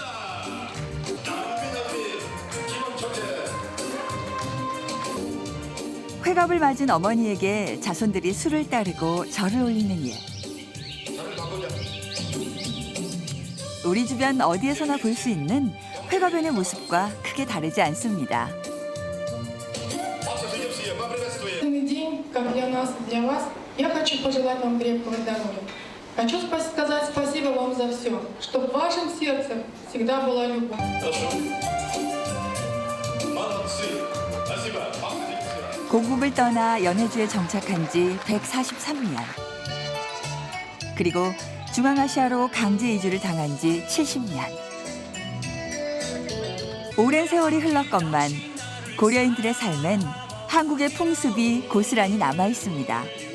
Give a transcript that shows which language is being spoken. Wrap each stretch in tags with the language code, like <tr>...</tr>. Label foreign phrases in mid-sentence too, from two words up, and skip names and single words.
<ko>회갑을 맞은 어머니에게 자손들이 술을 따르고 절을 올리는 일. 우리 주변 어디에서나 볼 수 있는 회가변의 모습과 크게 다르지 않습니다.</ko> <ru>для вас. Я хочу пожелать вам крепкого здоровья. Хочу сказать спасибо вам за все, чтобы в вашем сердце всегда была любовь.</ru> <ko>고국을 떠나 연해주에 정착한 지 143년. 그리고 중앙아시아로 강제 이주를 당한 지 70년. 오랜 세월이 흘렀건만 고려인들의 삶엔 한국의 풍습이 고스란히 남아 있습니다.</ko>